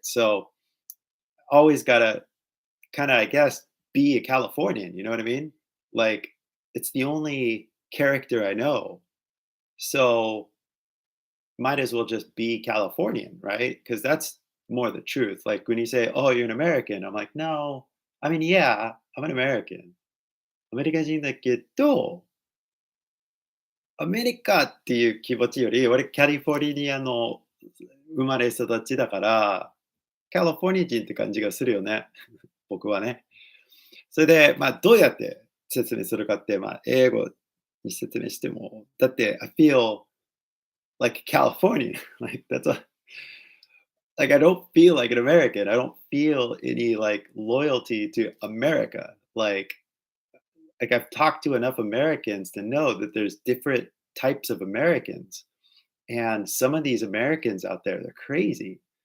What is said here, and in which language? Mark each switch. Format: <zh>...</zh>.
<en>So, always got to kind of, I guess, be a Californian, you know what I mean? Like, it's the only character I know. So, might as well just be Californian, right? Because that's more the truth. Like when you say, "Oh, you're an American," I'm like, "No, I mean, yeah, I'm an American."</en> <ja>アメリカ人だけど、アメリカっていう気持ちより、俺カリフォルニアの生まれ育ちだから、カリフォルニア人って感じがするよね。僕はね。それで、まあ、どうやって説明するかって、まあ、英語に説明しても、だって、</ja> <en>I feel like California. Like that's a like I don't feel like an American. I don't feel any like loyalty to America. Like I've talked to enough Americans to know that there's different types of Americans. And some of these Americans out there, they're crazy.</en>